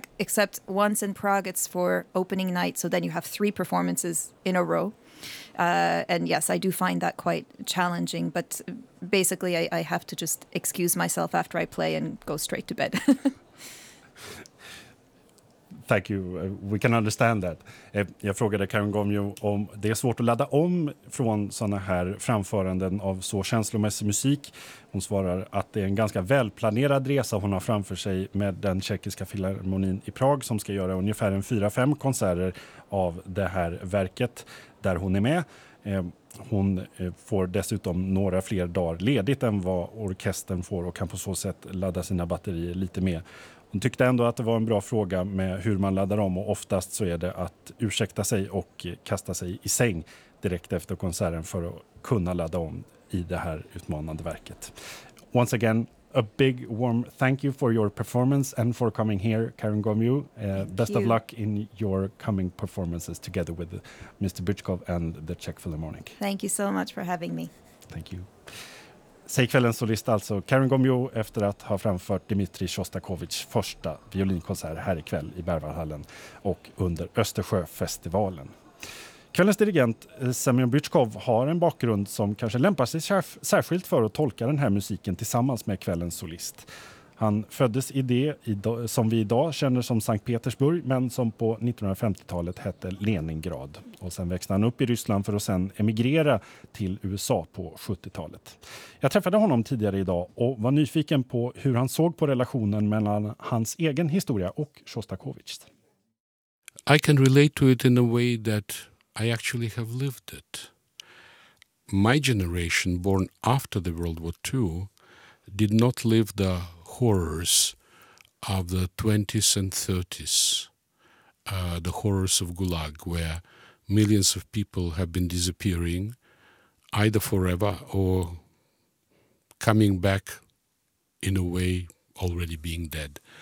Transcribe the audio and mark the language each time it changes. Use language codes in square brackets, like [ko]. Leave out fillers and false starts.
[en] Except once in Prague, it's for opening night. So then you have three performances in a row. And yes, I do find that quite challenging. But basically, I have to just excuse myself after I play and go straight to bed. Thank you, we can understand that. [sv] Jag frågade Karin Gomio om det är svårt att ladda om från såna här framföranden av så känslomässig musik. Hon svarar att det är en ganska välplanerad resa hon har framför sig med den tjeckiska filharmonin i Prag, som ska göra ungefär en 4-5 konserter av det här verket där hon är med. Hon får dessutom några fler dagar ledigt än vad orkestern får och kan på så sätt ladda sina batterier lite mer. Hon tyckte ändå att det var en bra fråga med hur man laddar om, och oftast så är det att ursäkta sig och kasta sig i säng direkt efter konserten för att kunna ladda om i det här utmanande verket. [en] Once again, a big warm thank you for your performance and for coming here, Karin Gomio. Best you. Of luck in your coming performances together with Mr. Butchkov and the Czech Philharmonic. Thank you so much for having me. Thank you. [sv] Säg kvällens solist alltså, Karin Gomio, efter att ha framfört Dmitrij Sjostakovitjs första violinkonsert här ikväll i Berwaldhallen och under Östersjöfestivalen. Kvällens dirigent Semyon Butchkov har en bakgrund som kanske lämpar sig särskilt för att tolka den här musiken tillsammans med kvällens solist. Han föddes i det som vi idag känner som Sankt Petersburg, men som på 1950-talet hette Leningrad. Och sen växte han upp i Ryssland för att sen emigrera till USA på 70-talet. Jag träffade honom tidigare idag och var nyfiken på hur han såg på relationen mellan hans egen historia och Shostakovich. [en] I can relate to it in a way that I actually have lived it. My generation, born after the World War II, did not live the horrors of the 20s and 30s, the horrors of Gulag, where millions of people have been disappearing either forever or coming back in a way already being dead.